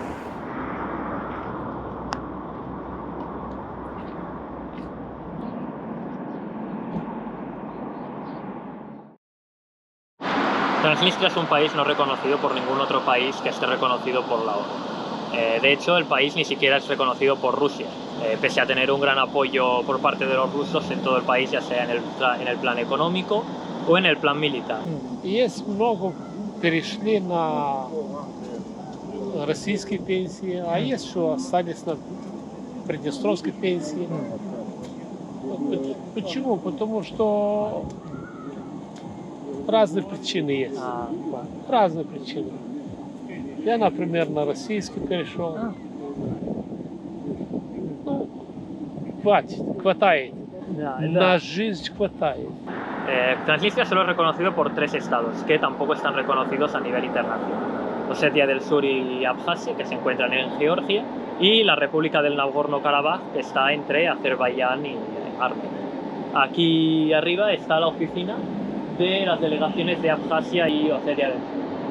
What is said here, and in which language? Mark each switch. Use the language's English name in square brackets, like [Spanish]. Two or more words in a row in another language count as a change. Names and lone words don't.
[Spanish] Transnistria es un país no reconocido por ningún otro país que esté reconocido por la ONU. De hecho, el país ni siquiera es reconocido por Rusia, pese a tener un gran apoyo por parte de los rusos en todo el país, ya sea en el plan económico o en el plan militar. [Russian] Есть много перешли на российские пенсии, а есть, что остались на приднестровской пенсии. Почему? Потому что разные причины есть. Разные причины. Я, например, на российский перешел. Ну, хватает. На жизнь хватает. [Spanish] Transnistria solo es reconocido por 3 estados, que tampoco están reconocidos a nivel internacional. Osetia del Sur y Abjasia, que se encuentran en Georgia, y la República del Nagorno-Karabaj, que está entre Azerbaiyán y Armenia. Aquí arriba está la oficina de las delegaciones de Abjasia y Osetia del Sur.